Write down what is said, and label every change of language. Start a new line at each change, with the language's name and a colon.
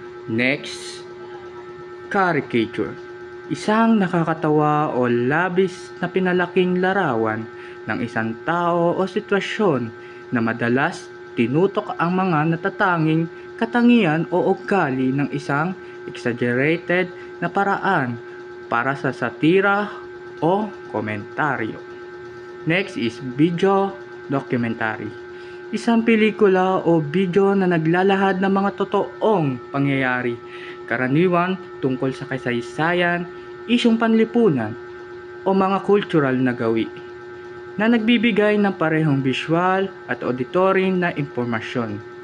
English: Next, caricature.
Filipino: Isang nakakatawa o labis na pinalaking larawan ng isang tao o sitwasyon na madalas tinutok ang mga natatanging katangian o ugali ng isang exaggerated na paraan para sa satira o komentaryo.
English: Next is video documentary.
Filipino: Isang pelikula o video na naglalahad ng mga totoong pangyayari, karaniwan tungkol sa kasaysayan, isyong panlipunan, o mga cultural na gawi, na nagbibigay ng parehong visual at auditory na impormasyon.